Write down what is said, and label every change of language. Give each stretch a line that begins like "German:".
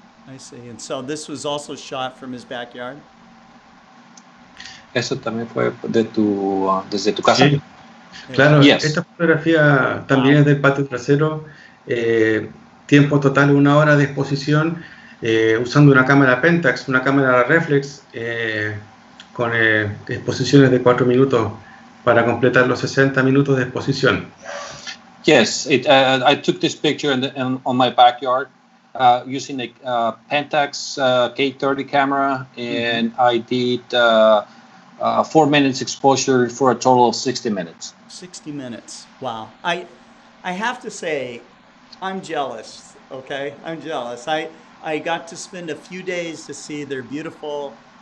English: And so this was also shot from his backyard?
Spanish: ¿Eso también fue desde tu casa? Sí, claro.
English: Yes.
Spanish: Esta fotografía también es del patio trasero. Tiempo total 1 hora de exposición, usando una cámara Pentax, una cámara reflex, con exposiciones de 4 minutos para completar los 60 minutos de exposición.
English: Yes, I took this picture on my backyard using a Pentax K30 camera, and I did 4 minutes exposure for a total of 60 minutes. 60 minutes. Wow. I have to say, I'm jealous, okay? I'm jealous. I got to spend a few days to see their beautiful